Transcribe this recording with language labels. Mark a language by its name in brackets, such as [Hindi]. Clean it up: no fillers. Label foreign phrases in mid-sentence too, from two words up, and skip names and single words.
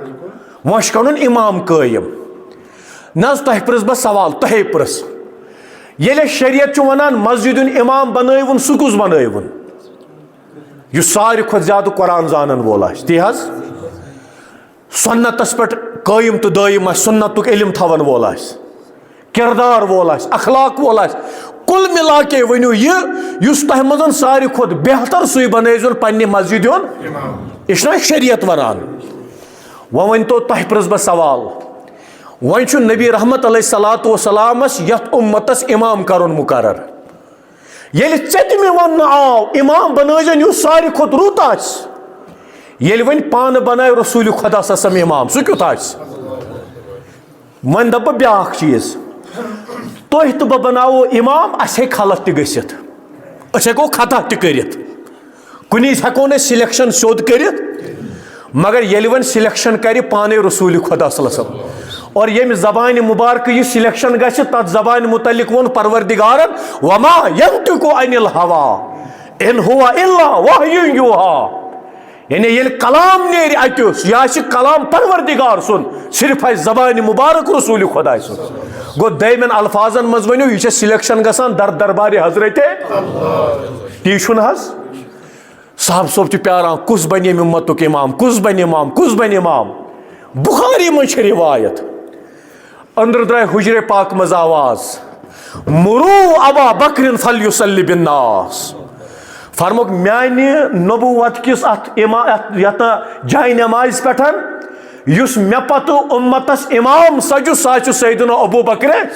[Kashmiri] وۄنۍ چھُ کرُن اِمام قٲیِم نہ حظ تۄہہِ پرٛژھ بہٕ سوال تۄہے پرٛژھ ییٚلہِ شریعت چھُ وَنان مسجد امام بنٲوُن سُہ کُس بنٲوُن؟ یُس ساروی کھۄتہٕ زیادٕ قرآن زانن وول آسہِ تی حظ سنتس پٮ۪ٹھ قٲیِم تہٕ دٲیِم آسہِ سنتُک علم تھاون وول آسہِ کردار وول آسہِ اخلاق وول آسہِ [Urdu] کُل مِلا کے [Kashmiri] ؤنِو یہِ یُس تۄہہِ منٛز ساروی کھۄتہٕ بہتر سُے بنٲیزیون پننہِ مسجد ہُنٛد یہِ چھُنہ شریعت ونان وۄنۍ ؤنۍتو تۄہہِ پرٛژھ بہٕ سوال وۄنۍ چھُ نبی رحمت علیہ صلاتُ وسلامس یتھ اُمتس امام کرُن مقرر ییٚلہِ ژےٚ تہِ مےٚ وننہٕ آو امام بنٲیزیون یُس ساروی کھۄتہٕ رُت آسہِ ییٚلہِ وۄنۍ پانہٕ بنایہِ رسوٗلِ خۄدا سم امام سُہ کیُتھ آسہِ وۄنۍ دپہٕ بہٕ بیٛاکھ چیٖز تُہۍ تہٕ بہٕ بناوو امام اسہِ ہیٚکہِ غلط تہِ گٔژھِتھ أسۍ ہیٚکو خطا تہِ کٔرِتھ کُنہِ وِزِ ہیٚکو نہٕ أسۍ سِلیکشن سیوٚد کٔرِتھ مگر ییٚلہِ وۄنۍ سِلیکشن کرِ پانے رسوٗلِ خۄدا [Arabic] صلی اللہ علیہ وسلم [Kashmiri] اور ییٚمہِ زبانہِ مُبارکہٕ یہِ سِلیکشن گژھِ تتھ زبانہِ متعلق ووٚن پروردگارن [Arabic] وما ینطقُ عن الہوا ان ہوا الا وحی یوحیٰ [Kashmiri] یعنی ییٚلہِ کلام نیرِ اتہِ یہِ آسہِ کلام پروردگار سُنٛد صرف آسہِ زبانہِ مُبارک رسوٗلِ خۄداے سُنٛد گوٚو دٔیمٮ۪ن الفاظن منٛز ؤنِو یہِ چھےٚ سِلیکشن گژھان در دربارِ حضرتِ تی چھُنہٕ حظ صاحب صٲب چھُ پیاران کُس بنہِ ییٚمہِ اُمتُک امام کُس بنہِ امام کُس بنہِ امام بُخاری منٛز چھِ روایت أنٛدرٕ درٛاے حُجرے پاک منٛز آواز [Arabic] مُروٗ ابا بکرٍ فلیُصلی بالناس [Kashmiri] فرموک میانہِ نبوت کِس اتھ یتھ جایہِ نمازِ پٮ۪ٹھ یُس مےٚ پتہٕ اُمتس امام سجُ سُہ چھُ سیدنا ابوٗ بکرِ